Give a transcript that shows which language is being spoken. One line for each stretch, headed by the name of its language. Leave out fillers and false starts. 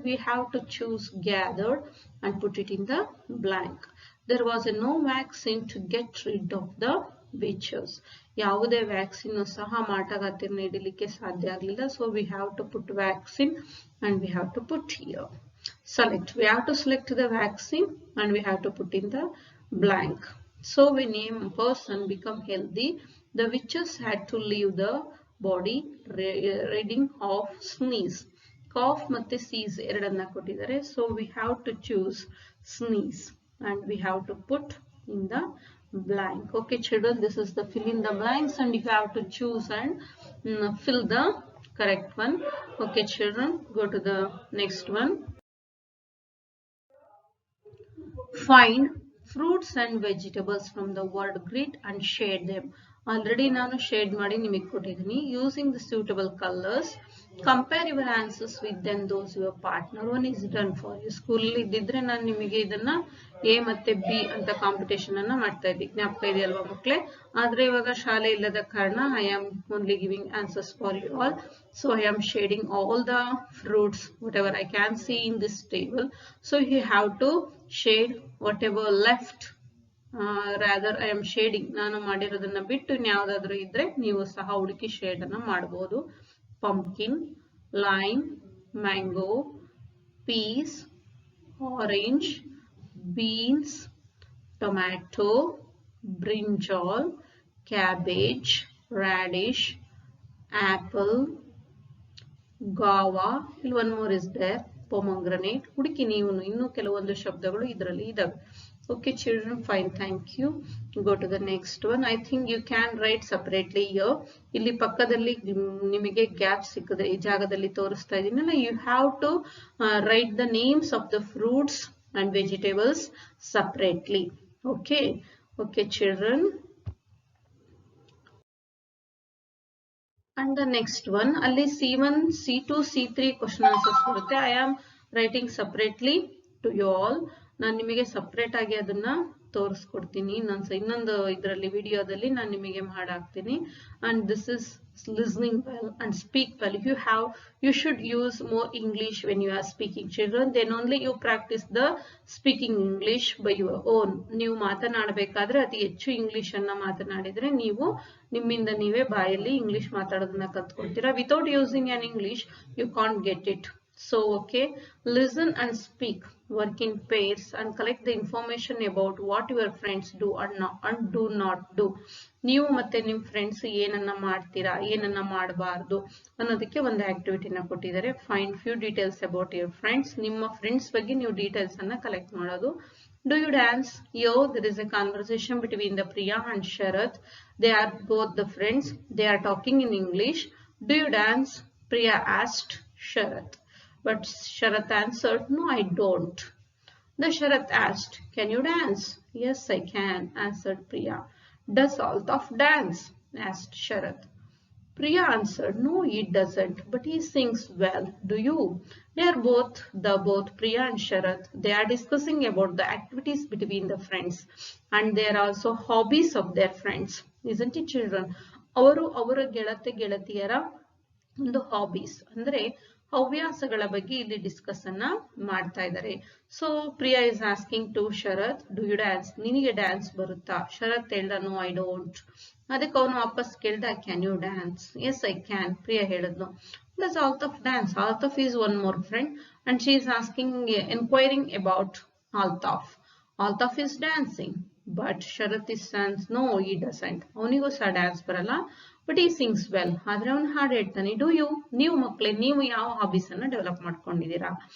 English: We have to choose gathered and put it in the blank. There was a no vaccine to get rid of the witches.
Kannada: ಯಾವುದೇ vaccine ಸಹ ಮಾಟಗಾತಿನ ಹಿಡಿಲಿಕ್ಕೆ ಸಾಧ್ಯ ಆಗಲಿಲ್ಲ.
English: So we have to put vaccine and we have to put here. Select. We have to select the vaccine and we have to put in the blank. So we name a person become healthy. The witches had to leave the body reading of sneeze.
Kannada: Cough ಮತ್ತೆ sneeze ಎರಡನ್ನ ಕೊಟ್ಟಿದ್ದಾರೆ.
English: So we have to choose sneeze and we have to put in the blank. Okay children, this is the fill in the blanks and you have to choose and fill the correct one. Okay children, go to the next one. Find fruits and vegetables from the word grid and shade them.
Kannada: Already ನಾನು shade ಮಾಡಿ ನಿಮಗೆ ಕೊಟ್ಟಿದ್ದೀನಿ.
English: Using the suitable colors, compare your answers with then those your partner. One is done for you.
Kannada: ಸ್ಕೂಲಲ್ಲಿ ಇದ್ದಿದ್ರೆ ನಾನು ನಿಮಗೆ ಇದನ್ನ A ಮತ್ತೆ ಬಿ ಅಂತ ಕಾಂಪಿಟೇಷನ್ ಅನ್ನ ಮಾಡ್ತಾ ಇದ್ದೆ, ಜ್ಞಾಪಕ ಇದೆಯಲ್ವಾ ಮಕ್ಕಳೇ? ಆದ್ರೆ ಇವಾಗ ಶಾಲೆ ಇಲ್ಲದ ಕಾರಣ
English: I am only giving answers for you all. So I am shading all the fruits whatever I can see in this table. So you have to shade whatever left. rather I am shading.
Kannada: ನಾನು ಮಾಡಿರೋದನ್ನ ಬಿಟ್ಟು ಇನ್ಯಾವುದಾದ್ರೂ ಇದ್ರೆ ನೀವು ಸಹ ಹುಡುಕಿ shade ಅನ್ನ ಮಾಡಬಹುದು.
English: Pumpkin, lime, mango, peas, orange, beans, tomato, brinjal, cabbage, radish, apple, guava. One more is there, pomegranate.
Kannada: ಹುಡುಕಿ ನೀವು ಇನ್ನೂ ಕೆಲವೊಂದು ಶಬ್ದಗಳು ಇದರಲ್ಲಿ ಇದಾವೆ.
English: Okay children, fine, thank you. Go to the next one. I think you can write separately here.
Kannada: ಇಲ್ಲಿ ಪಕ್ಕದಲ್ಲಿ ನಿಮಗೆ ಗ್ಯಾಪ್ ಸಿಕ್ಕಿದ್ರೆ ಈ ಜಾಗದಲ್ಲಿ ತೋರಿಸ್ತಾ ಇದೀನಲ್ಲ,
English: you have to write the names of the fruits and vegetables separately. Okay children. And the next one,
Kannada: ಅಲ್ಲಿ C1, C2, C3 question answers ಬರುತ್ತೆ.
English: I am writing separately to you all.
Kannada: ನಾನು ನಿಮಗೆ separate ಆಗಿ ಅದನ್ನ ತೋರಿಸ್ಕೊಡ್ತೀನಿ ಇನ್ನೊಂದು ಇದರಲ್ಲಿ ವಿಡಿಯೋದಲ್ಲಿ ನಾನು ನಿಮಗೆ ಮಾಡಾಕ್ತೀನಿ.
English: and this is listening well and speak well. You should use more English when you are speaking, children. Then only you practice the speaking English by your own.
Kannada: ನೀವು ಮಾತನಾಡಬೇಕಾದ್ರೆ ಅತಿ ಹೆಚ್ಚು ಇಂಗ್ಲಿಷ್ ಅನ್ನ ಮಾತನಾಡಿದ್ರೆ ನೀವು ನಿಮ್ಮಿಂದ ನೀವೇ ಬಾಯಲ್ಲಿ English ಮಾತಾಡೋದನ್ನ ಕಲ್ತ್ಕೊಳ್ತೀರಾ.
English: without using an English you can't get it. So okay, listen and speak, work in pairs and collect the information about what your friends do and do not do.
Kannada: ನೀವು ಮತ್ತೆ ನಿಮ್ಮ friends ಏನನ್ನ ಮಾಡ್ತೀರಾ, ಏನನ್ನ ಮಾಡಬಾರ್ದು ಅನ್ನೋದಕ್ಕೆ ಒಂದು ಆಕ್ಟಿವಿಟಿನ ಕೊಟ್ಟಿದ್ದಾರೆ.
English: Find few details about your friends.
Kannada: ನಿಮ್ಮ ಫ್ರೆಂಡ್ಸ್ ಬಗ್ಗೆ ನೀವು ಡೀಟೇಲ್ಸ್ ಅನ್ನ ಕಲೆಕ್ಟ್ ಮಾಡೋದು.
English: Do you dance? Here there is a conversation between the Priya and Sharath. They are both the friends. They are talking in English. Do you dance? Priya asked Sharath. But Sharath answered, no, I don't. The Sharath asked, can you dance? Yes, I can, answered Priya. Does Altaf dance? Asked Sharath. Priya answered, no, he doesn't, but he sings well. Do you? They are both Priya and Sharath. They are discussing about the activities between the friends, and they are also hobbies of their friends. Isn't it, children?
Kannada: ಅವರ ಗೆಳತಿಯರ ಒಂದು hobbies ಅಂದ್ರೆ ಹವ್ಯಾಸಗಳ ಬಗ್ಗೆ ಇಲ್ಲಿ discuss ಅನ್ನ ಮಾಡ್ತಾ ಇದ್ದಾರೆ.
English: So Priya is asking to Sharath, do you dance?
Kannada: ನಿನಗೆ dance ಬರುತ್ತಾ? ಶರತ್ ಹೇಳ್ದ,
English: No I don't.
Kannada: ಅದಕ್ಕೆ ಅವನು ವಾಪಸ್ ಕೇಳ್ದ,
English: Can you dance? Yes I can, Priya ಹೇಳಿದ್ಲು. Does Altaf dance? Altaf is one more friend and she is inquiring about Altaf. Altaf is dancing, but Sharath is saying, no, he doesn't.
Kannada: ಅವನಿಗೂ ಸಹ dance ಬರಲ್ಲ,
English: But he sings well.
Kannada: ಆದ್ರೆ ಅವನು ಹಾಡು ಹೇಳ್ತಾನೆ.
English: Do you?
Kannada: ನೀವು ಮಕ್ಕಳೇ, ನೀವು ಯಾವ ಹಾಬೀಸ್ ಅನ್ನ ಡೆವಲಪ್ ಮಾಡ್ಕೊಂಡಿದ್ದೀರಾ?